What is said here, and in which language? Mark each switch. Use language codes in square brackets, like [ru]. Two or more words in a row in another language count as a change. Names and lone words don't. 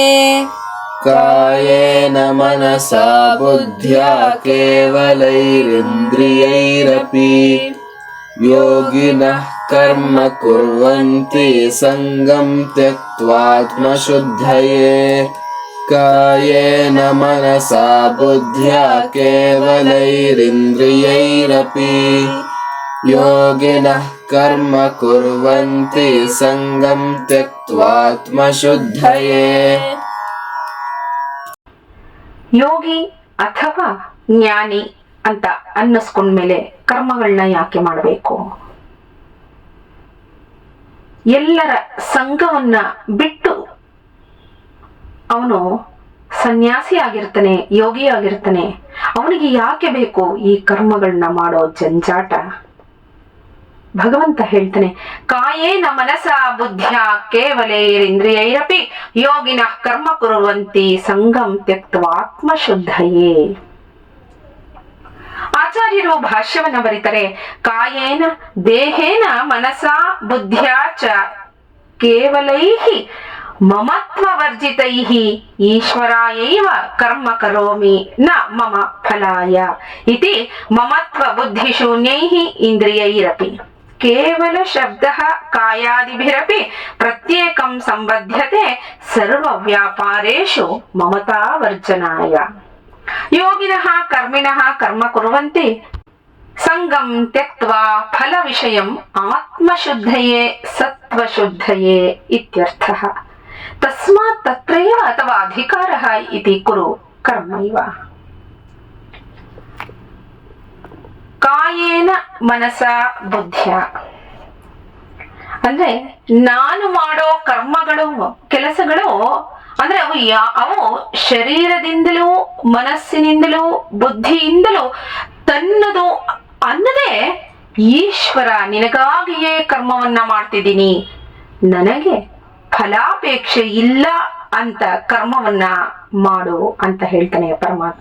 [sa] ಕಾಯೇನ ಮನಸಾ ಬುದ್ಧ್ಯಾ ಕೇವಲೈರಿಂದ್ರಿಯೈರಪಿ ಯೋಗಿನಃ ಕರ್ಮ ಕುರ್ವಂತಿ ಸಂಗಂ ತ್ಯಕ್ತ್ವಾತ್ಮಶುದ್ಧಯೇ ಕಾಯೇನ ಮನಸಾ ಬುದ್ಧ್ಯಾ ಕೇವಲೈರಿಂದ್ರಿಯೈರಪಿ ಯೋಗಿನಃ ಕರ್ಮ ಕುರ್ವಂತಿ ಸಂಗಂ ತ್ಯಕ್ತ್ವಾತ್ಮಶುದ್ಧಯೇ. [kn] ಯೋಗಿ ಅಥವಾ ಜ್ಞಾನಿ ಅಂತ ಅನ್ನಿಸ್ಕೊಂಡ್ಮೇಲೆ ಕರ್ಮಗಳನ್ನ ಯಾಕೆ ಮಾಡಬೇಕು? ಎಲ್ಲರ ಸಂಘವನ್ನ ಬಿಟ್ಟು ಅವನು ಸನ್ಯಾಸಿ ಆಗಿರ್ತಾನೆ, ಯೋಗಿ ಆಗಿರ್ತಾನೆ. ಅವನಿಗೆ ಯಾಕೆ ಬೇಕು ಈ ಕರ್ಮಗಳನ್ನ ಮಾಡೋ ಜಂಜಾಟ? ಭಗವಂತ ಹೇಳ್ತಾನೆ, [sa] ಕಾಯೇನ ಮನಸಾ ಬುದ್ಧ್ಯಾ ಕೇವಲೈರಿಂದ್ರಿಯೈರಪಿ ಯೋಗಿನಃ ಕರ್ಮ ಕುರ್ವಂತಿ ಸಂಗಂ ತ್ಯಕ್ತ್ವಾ ಆತ್ಮಶುದ್ಧಯೇ. [kn] ಆಚಾರ್ಯರು ಭಾಷ್ಯವನ್ನ ಬರೀತಾರೆ, [sa] ಕಾಯೇನ ದೇಹೇನ ಮನಸಾ ಬುದ್ಧ್ಯಾ ಚ ಕೇವಲೈಃ ಮಮತ್ವ ವರ್ಜಿತೈಃ ಈಶ್ವರಾಯೈವ ಕರ್ಮ ಕರೋಮಿ ನ ಮಮ ಫಲಾಯ ಇತಿ ಮಮತ್ವ ಬುದ್ಧಿಶೂನ್ಯೈಃ ಇಂದ್ರಿಯೈರಪಿ ಕೇವಲ ಶಬ್ದಃ ಕಾಯಾದಿಭಿರಪಿ ಪ್ರತ್ಯೇಕಂ ಸಂಬಧ್ಯತೆ ಸರ್ವ ವ್ಯಾಪಾರೇಷು ಮಮತಾ ವರ್ಜನಾಯ. ಯೋಗಿನಃ ಕರ್ಮಿಣಃ ಕರ್ಮ ಕುರ್ವಂತಿ ಸಂಗಂ ತ್ಯಕ್ತ್ವಾ ಫಲ ವಿಷಯಂ ಆತ್ಮಶುದ್ಧಯೇ ಸತ್ವಶುದ್ಧಯೇ ಇತ್ಯರ್ಥಃ. ತಸ್ಮಾತ್ ತತ್ರೈವ ಅಥವಾ ಅಧಿಕಾರಃ ಇತಿ ಕುರು ಕರ್ಮೈವ. ಕಾಯೇನ ಮನಸಾ ಬುದ್ಧ್ಯ [kn] ಅಂದ್ರೆ ನಾನು ಮಾಡೋ ಕರ್ಮಗಳು, ಕೆಲಸಗಳು ಅಂದ್ರೆ ಅವು ಶರೀರದಿಂದಲೂ ಮನಸ್ಸಿನಿಂದಲೂ ಬುದ್ಧಿಯಿಂದಲೂ ತನ್ನದು ಅನ್ನದೇ ಈಶ್ವರ ನಿನಗಾಗಿಯೇ ಕರ್ಮವನ್ನ ಮಾಡ್ತಿದ್ದೀನಿ, ನನಗೆ ಫಲಾಪೇಕ್ಷೆ ಇಲ್ಲ ಅಂತ ಕರ್ಮವನ್ನ ಮಾಡು ಅಂತ ಹೇಳ್ತಾನೆ ಪರಮಾತ್ಮ.